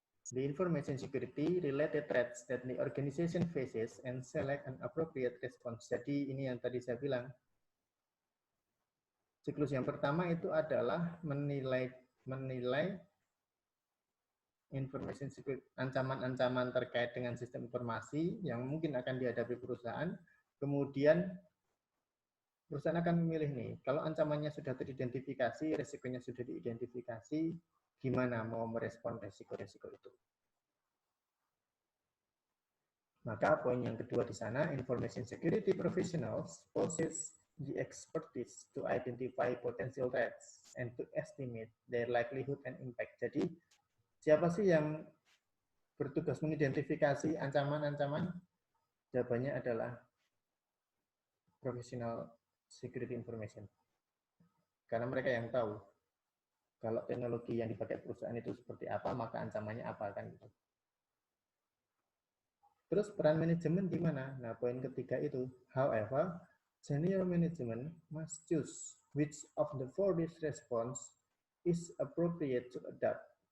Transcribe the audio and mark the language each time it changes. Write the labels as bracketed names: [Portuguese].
[English] the information security related threats that the organization faces and select an appropriate response. [Indonesian] Jadi ini yang tadi saya bilang. Siklus yang pertama itu adalah menilai information security, ancaman-ancaman terkait dengan sistem informasi yang mungkin akan dihadapi perusahaan. Kemudian perusahaan akan memilih nih, kalau ancamannya sudah teridentifikasi, resikonya sudah diidentifikasi, gimana mau merespon resiko-resiko itu. Maka poin yang kedua di sana, [English] information security professionals possess the expertise to identify potential threats and to estimate their likelihood and impact. [Indonesian] Jadi, siapa sih yang bertugas mengidentifikasi ancaman-ancaman? Jawabannya adalah professional security information. Karena mereka yang tahu kalau teknologi yang dipakai perusahaan itu seperti apa, maka ancamannya apa kan gitu. Terus peran manajemen di mana? Nah, poin ketiga itu, [English] however, senior management must choose which of the four response is appropriate to adapt.